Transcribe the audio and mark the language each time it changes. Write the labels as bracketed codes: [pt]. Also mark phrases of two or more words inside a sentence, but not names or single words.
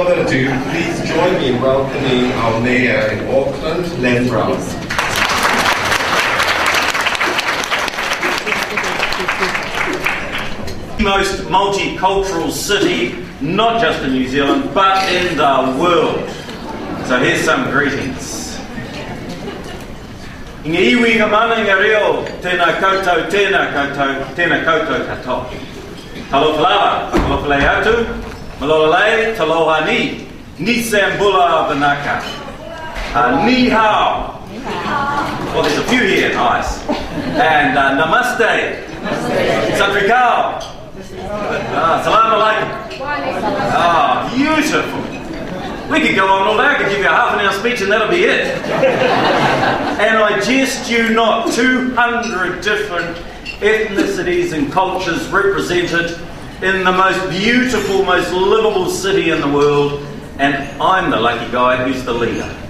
[en] ado, please join me in welcoming our mayor in Auckland, Len Brown. The most multicultural city, not just in New Zealand, but in the world. So here's some greetings. [mi] I ngā iwi ngā mana ngā reo, tēnā koutou katoa. [sm] Talofalawa, talofalei atu, [fj] malolei, taloha ni, ni sambula banaka. [zh] 你好. [en] Well, there's a few here, nice. And namaste. Satrikao. [ar] السلام عليكم. Beautiful. [en] We could go on all day. I could give you a half an hour speech and that'll be it. And I jest you not, 200 different ethnicities and cultures represented in the most beautiful, most livable city in the world, and I'm the lucky guy who's the leader.